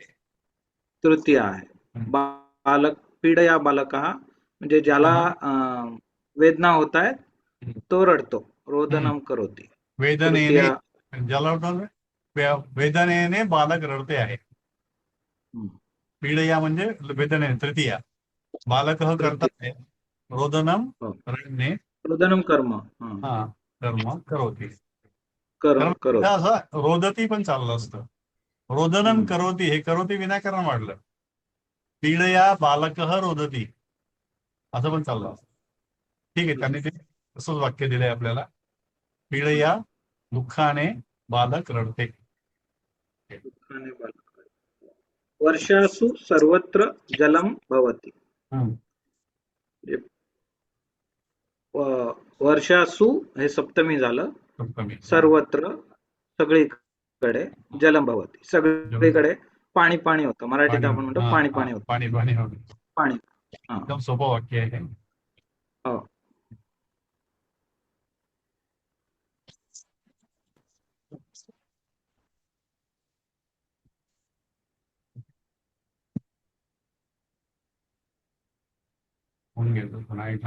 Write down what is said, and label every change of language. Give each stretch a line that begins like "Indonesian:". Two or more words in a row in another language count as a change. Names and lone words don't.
Marathi: तृतीय आहे.
Sanskrit: बालक पीडया बालकः
Marathi: म्हणजे ज्याला वेदना होत आहेत तो रडतो.
Sanskrit: रोदनं करोति.
Marathi: वेदनेने ज्याला वेदनेने बालक रडते आहे. पीडया म्हणजे वेदने तृतीया. बालक करतात रोदनम रडणे.
Sanskrit: रोदनम कर्म. हा कर्म करोती. करोति.
Marathi: असं रोदती पण चाललं असतं.
Sanskrit: रोदनम करोती
Marathi: हे करोती विनाकारण वाढलं.
Sanskrit: पीडया बालकः रोदती
Marathi: असं पण चाललं असतं. ठीक आहे, त्यांनी ते तसंच वाक्य दिलंय आपल्याला. पीडया दुःखाने बालक रडते. दुःखाने बालक.
Sanskrit: वर्षासु सर्वत्र जलम भवति.
Marathi: वर्षासु हे सप्तमी झालं.
Sanskrit: सर्वत्र सगळीकडे जलम भवति.
Marathi: सगळीकडे पाणी पाणी होतं. मराठीत आपण म्हणतो पाणी पाणी होतं. पाणी पाणी होतं. पाणी. एकदम सोपं वाक्य आहे. हो. होऊन गेलो पुन्हा एकदा.